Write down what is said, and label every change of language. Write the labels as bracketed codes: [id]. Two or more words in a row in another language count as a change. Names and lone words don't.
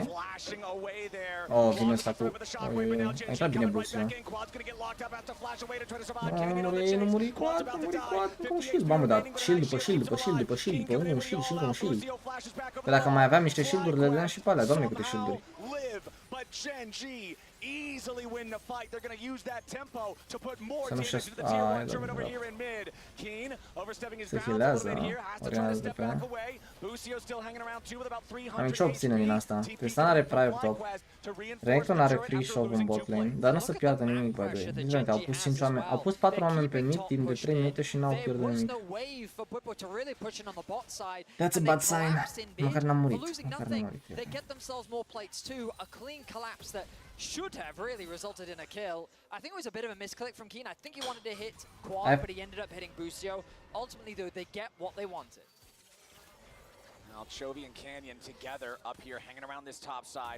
[ro] Oh, vine ăsta cu... A intrat bine Busio. Nu muri quad, nu muri quad. Cu un shield, mamă, dar shield după shield, după shield, după shield, după un shield, shield, un shield. Că dacă mai aveam niște shield-uri, le dădeam și pe alea, doamne câte shield-uri. [en] easily win the fight. They're going to use that tempo to put more [ro] Să nu [en] damage [ro] știu, [en] to the tier 1 [ro] ai, [en] turret over [ro] da. [en] here in mid. Keen overstepping his [ro] Se [en] bounds a little [ro] healează, [en] bit here. Has to try to [ro] orinează [en] step [ro] pe [en] back away. Busio still hanging around too with about 300 [ro] Am nicio opțiune din asta. Tristan are [en] prior top. [ro] Renekton are [en] free shove [ro] în [en] bot lane, [ro] dar nu o să piardă nimic, [en] by the way. [ro] Deci, au pus 5 oameni, au pus 4 oameni pe mid timp de 3 minute și n-au pierdut nimic. [en] That's a bad sign. [ro] Măcar n-am murit. Măcar n-am murit. [en] They get themselves more plates too. A clean collapse that should have really resulted in a kill. I think it was a bit of a misclick from Keen. I think he wanted to hit Quad, but he ended up hitting Busio. Ultimately, though, they get what they wanted. Now Chovy and Canyon together up here, hanging around this top side.